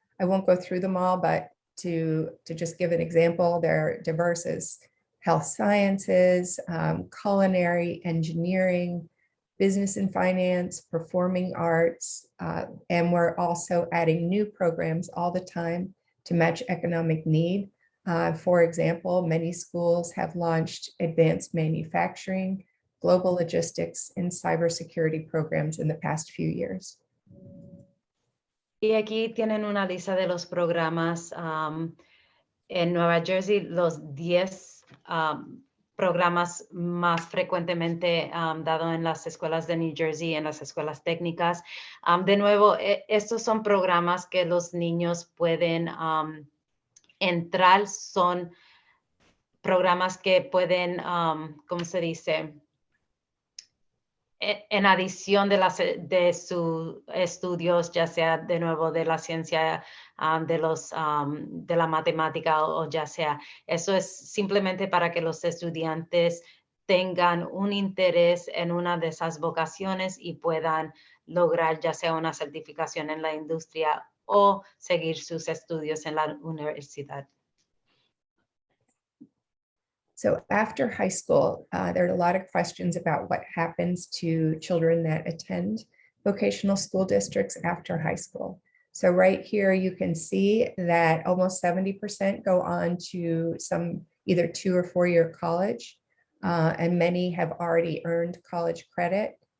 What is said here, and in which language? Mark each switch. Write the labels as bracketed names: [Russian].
[English] I won't go through them all, but to just give an example, they're diverse as health sciences, culinary, engineering, business and finance, performing arts, and we're also adding new programs all the time to match economic need. For example, many schools have launched advanced manufacturing, global logistics, and cybersecurity programs in the past few years. [Spanish] Y aquí tienen una lista de los programas en Nueva Jersey, los 10 programas más frecuentemente dados en las escuelas de New Jersey, en las escuelas técnicas. De nuevo, estos son programas que los niños pueden entrar, son programas que pueden, ¿cómo se dice? En adición de sus estudios, ya sea de nuevo de la ciencia, de la matemática o ya sea. Eso es simplemente para que los estudiantes tengan un interés en una de esas vocaciones y puedan lograr ya sea una certificación en la industria o seguir sus estudios en la universidad. [English] So after high school, there are a lot of questions about what happens to children that attend vocational school districts after high school. So right here, you can see that almost 70% go on to some either 2 or 4 year college, and many have already earned college credit.